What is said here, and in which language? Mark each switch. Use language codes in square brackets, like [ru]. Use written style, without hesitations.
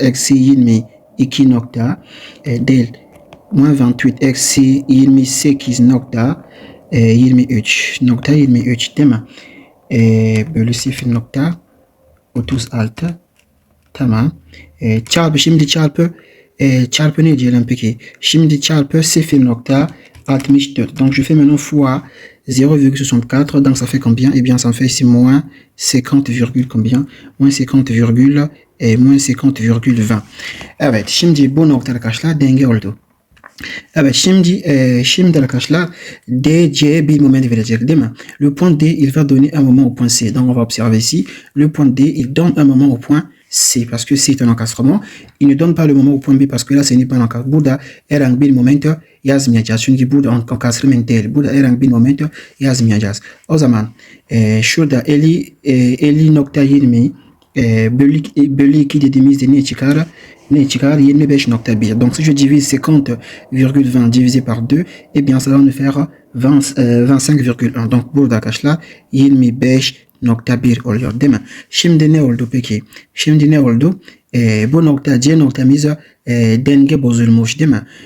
[tr] Eksi 22 nokta değil. [fr] Moins 28 [tr] eksi 28.23 değil mi? Bölü 0.36. Tamam. Şimdi çarpı ne diyelim peki? Şimdi çarpı 0.64. [fr] Donc je fais maintenant fois 0,64. Donc ça fait combien? Eh bien ça me fait ici moins 50, combien? Moins 50, moins 50,20. [tr] Evet, şimdi bu nokta arkadaşlar denge oldu. Evet, şimdi arkadaşlar DC bir moment verecek değil mi? [fr] Le point D, il va donner un moment au point C. Donc on va observer ici. Le point D, il donne un moment au point C parce que c'est un encastrement. Il ne donne pas le moment au point B parce que là, ce n'est pas un encastrement. [tr] Burada herhangi bir moment yazmayacağız. Çünkü burada encastrement değil. Burada herhangi bir moment yazmayacağız. O zaman şurada 50.20 bölü 2 dediğimizde ne çıkar? 25.1. [fr] Donc si je divise 50,20 divisé par 2, eh bien ça va nous faire 25,1. [tr] Donc burada arkadaşlar 25.1 oluyor değil mi? Şimdi ne oldu peki? Şimdi ne oldu? Bu nokta C noktamız denge bozulmuş değil mi?